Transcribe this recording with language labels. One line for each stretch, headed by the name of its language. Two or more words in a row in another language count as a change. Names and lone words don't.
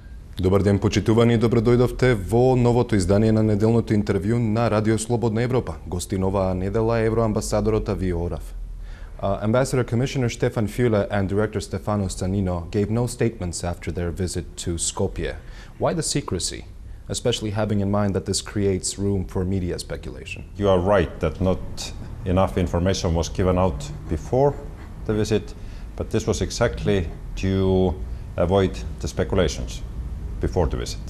Macedonian: Добар ден, почитувани, добро дојдовте во новото издание на неделното интервју на Радио Слободна Европа. Гостин оваа недела е евроамбасадорот Аиво Орав.
English: Ambassador Commissioner Stefan Füle and Director Stefano Stanino gave no statements after their visit to Skopje. Why the secrecy, especially having in mind that this creates room for media speculation? You are right that not enough information was given out before the visit, but this was exactly to avoid the speculations before the visit.